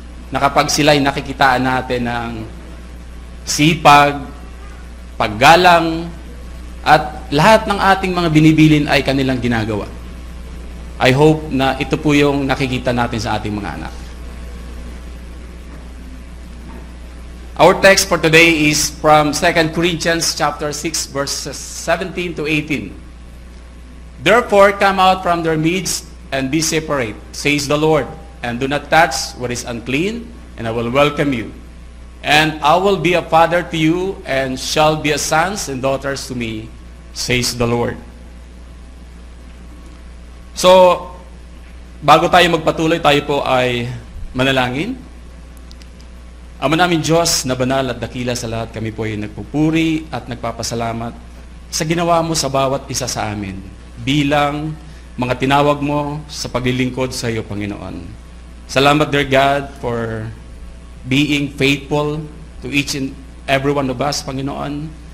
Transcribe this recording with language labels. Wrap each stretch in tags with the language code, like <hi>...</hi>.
<tl>Na kapag sila'y nakikitaan natin ng sipag, paggalang, at lahat ng ating mga binibilin ay kanilang ginagawa.</tl> <en>I hope</en> <tl>na ito po yung nakikita natin sa ating mga anak.</tl> <en>Our text for today is from 2 Corinthians chapter 6, verses 17 to 18. Therefore, come out from their midst and be separate, says the Lord, and do not touch what is unclean, and I will welcome you. And I will be a father to you, and shall be as sons and daughters to me, says the Lord.</en> <tl>So, bago tayo magpatuloy, tayo po ay manalangin. Ama namin Diyos na banal at dakila sa lahat, kami po ay nagpupuri at nagpapasalamat sa ginawa mo sa bawat isa sa amin bilang mga tinawag mo sa paglilingkod sa iyo, Panginoon. Salamat,</tl> <en>dear God, for being faithful to each and every one of us, Panginoon.</en>